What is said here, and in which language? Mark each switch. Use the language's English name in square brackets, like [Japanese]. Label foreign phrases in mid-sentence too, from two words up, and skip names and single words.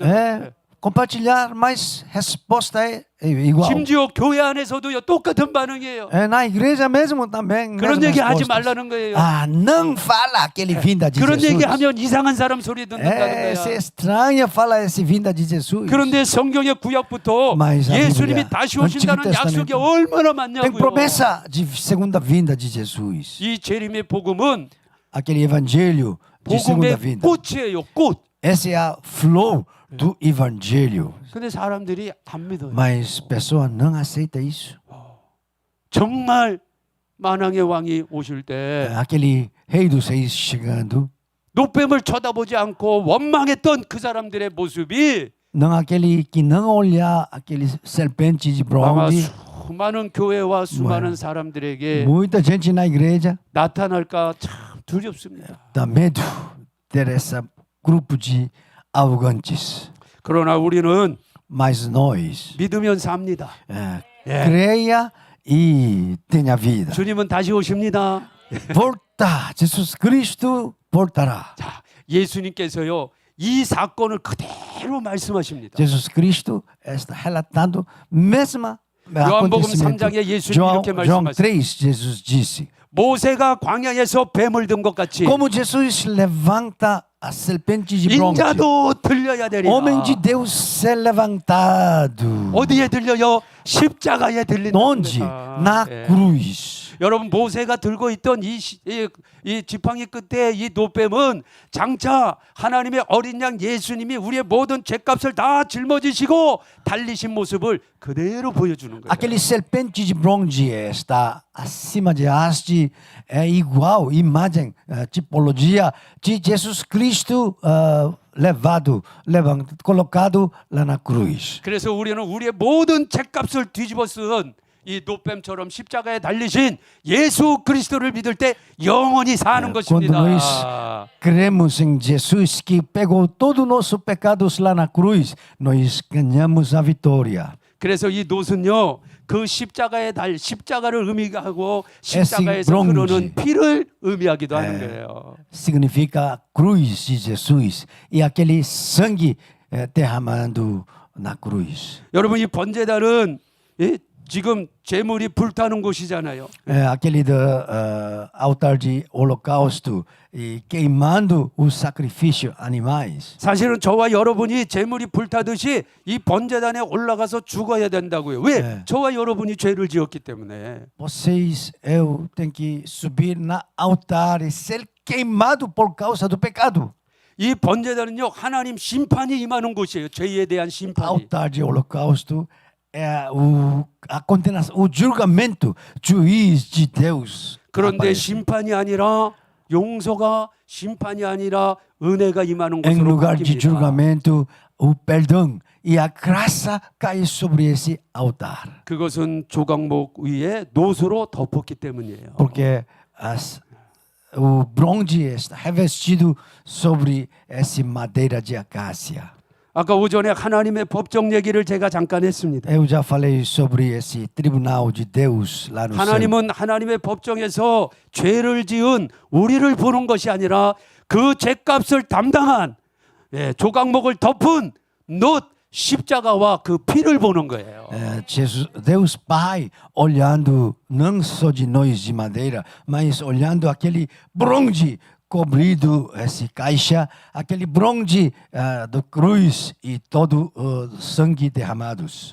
[Portuguese] É, compartilhar, mas resposta é igual. [Korean] 심지어 교회 안에서도요 똑같은 반응이에요. [Portuguese] É, na igreja mesmo também. [Korean] 그런 [Portuguese] mesmas [Korean] 얘기 하지 [Portuguese] respostas. [Korean] 말라는 거예요. [Portuguese] Ah, não fala aquele vinda de [Korean] 그런 [Portuguese] Jesus. [Korean] 얘기하면 이상한 사람 소리 듣는다는 [Portuguese] É, se [Korean] 거야. [Portuguese] estranha fala esse vinda de Jesus. [Korean] 그런데 성경의 구약부터 [Portuguese] Mas a [Korean] 예수님이 [Portuguese] Bíblia, [Korean] 다시 [Portuguese] Antigo [Korean] 오신다는 약속이 [Portuguese] Testamento, [Korean] 얼마나 [Portuguese] Tem [Korean] 많냐고요. [Portuguese] promessa de segunda vinda de Jesus. [Korean] 이 재림의 복음은 [Portuguese] Aquele evangelho de segunda [Korean] 복음의 [Portuguese] vinda. [Korean] 꽃이에요. 꽃. [Portuguese] Essa é a flor do evangelho. [Korean] 근데 사람들이 안 믿어요. [Portuguese] Mas a pessoa não aceita isso. [Korean] 정말 만왕의 왕이 오실 때 [Portuguese] Aquele rei dos reis chegando, [Korean] 노뱀을 쳐다보지 않고 원망했던 그 사람들의 모습이 [Portuguese] não aquele que não olhar aquele serpente de [Korean] 아마 [Portuguese] bronze. [Korean] 수많은 교회와 수많은 사람들에게 [Portuguese] Muita gente na igreja [Korean] 나타날까 참 두렵습니다. [Portuguese] dá medo ter esse grupo de arrogantes. [Korean] 그러나 우리는 [Portuguese] Mas nós, [Korean] 믿으면 삽니다. [Portuguese] creia e tenha vida. [Korean] 주님은 다시 오십니다. [Portuguese] Voltar, Jesus Cristo voltará. [Korean] 자, 예수님께서요 이 사건을 그대로 말씀하십니다. [Portuguese] Jesus Cristo está relatando mesma [Korean] 요한복음 [Portuguese] acontecimento. [Korean] 3장에 예수님이 [Portuguese] João, [Korean] 이렇게 [Portuguese] João [Korean] 말씀하셨어요. [Portuguese] 3, Jesus disse: [Korean] 모세가 광야에서 뱀을 든 것 같이 [Portuguese] Como Jesus levanta a serpente de bronze, [Korean] 인자도 들려야 되리라. [Portuguese] homem de Deus ser levantado. [Korean] 어디에 들려요? 십자가에 들린다. [Portuguese] Onde? Na cruz. [Korean] 여러분 모세가 들고 있던 이 지팡이 끝에 이 노뱀은 장차 하나님의 어린 양 예수님이 우리의 모든 죄값을 다 짊어지시고 달리신 모습을 그대로 보여주는 거예요. [Portuguese] Aquele serpente de bronze está acima de haste, é igual, imagem, tipologia de Jesus Cristo colocado lá na cruz. [Korean] 그래서 우리는 우리의 모든 죄값을 뒤집어 쓴 이 노뱀처럼 십자가에 달리신 예수 그리스도를 믿을 때 영원히 사는 [Portuguese] Quando nós [Korean] 것입니다. [Portuguese] cremos em Jesus que pegou todos os nossos pecados lá na cruz, nós ganhamos a vitória. [Korean] 그래서 이 노은요 그 십자가를 의미하고 십자가에서 [Portuguese] bronze. [Korean] 흐르는 피를 의미하기도 하는 거예요. [Portuguese] Significa cruz de Jesus e aquele sangue derramando na cruz. [Korean] 여러분 이 번제단은 지금 제물이 불타는 곳이잖아요. [Portuguese] Aquele do altar de holocausto e queimando o sacrifício animais. [Korean] 사실은 저와 여러분이 제물이 불타듯이 이 번제단에 올라가서 죽어야 된다고요. 왜? 네. 저와 여러분이 죄를 지었기 때문에. [Portuguese] Vocês, eu tenho que subir na altar e ser queimado por causa do pecado. [Korean] 이 번제단은요 하나님 심판이 임하는 곳이에요. 죄에 대한 심판이. [Portuguese] Altar de holocausto é a condenação, o julgamento, juiz de Deus. [Korean] 그런데 [Portuguese] aparece. [Korean] 심판이 아니라 용서가 심판이 아니라 은혜가 임하는 [Portuguese] Em [Korean] 곳으로 [Portuguese] lugar de [Korean] 바뀝니다. [Portuguese] julgamento, o perdão e a graça cai sobre esse altar. [Korean] 그것은 조각목 위에 노수로 덮었기 때문이에요. [Portuguese] Porque o bronze está revestido sobre essa madeira de acácia. [Korean] 아까 오전에 하나님의 법정 얘기를 제가 잠깐 했습니다. [Portuguese] Eu já falei sobre esse tribunal de Deus lá no céu. [Korean] 하나님은 하나님의 법정에서 죄를 지은 우리를 보는 것이 아니라 그 죄값을 담당한 조각목을 덮은 놋 십자가와 그 피를 보는 거예요. [Portuguese] Jesus, Deus Pai olhando não só de nós de madeira, mas olhando aquele bronze cobrido essa caixa, aquele bronze do cruz e todo o sangue derramados.